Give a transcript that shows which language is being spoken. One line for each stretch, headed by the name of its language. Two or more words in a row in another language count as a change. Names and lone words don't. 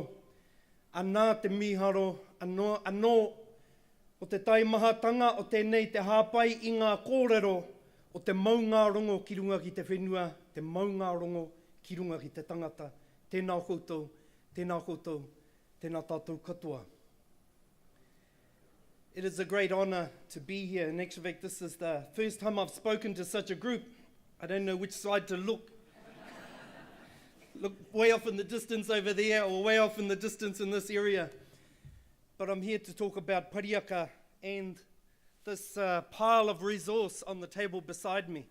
Māori: Anā te miharo, anō o te taimahatanga o tēnei te hāpai I ngā kōrero o te maunga rongo ki runga ki te whenua, te maunga rongo ki runga ki te tangata. Tēnā koutou, tēnā koutou, tēnā tātou katoa.
English: It is a great honour to be here. In actual fact, this is the first time I've spoken to such a group. I don't know which side to look. Look way off in the distance over there or way off in the distance in this area. But I'm here to talk about Parihaka and this pile of resource on the table beside me.